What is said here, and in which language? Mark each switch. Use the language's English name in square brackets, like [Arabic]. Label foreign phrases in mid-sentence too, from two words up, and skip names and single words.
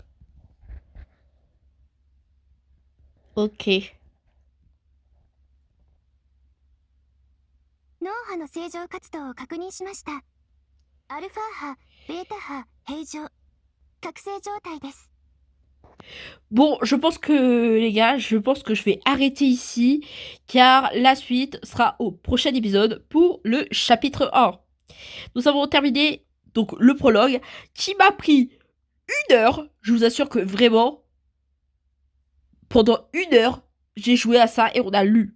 [French] Ok. [Japanese] 脳波の正常活動を確認しました。アルファ波、ベータ波、平常。覚醒状態です。 [French] Bon, je pense que, les gars, je pense que je vais arrêter ici, car la suite sera au prochain épisode pour le chapitre 1. Nous avons terminé, donc, le prologue, qui m'a pris 1 heure. Je vous assure que vraiment, pendant 1 heure, j'ai joué à ça et on a lu.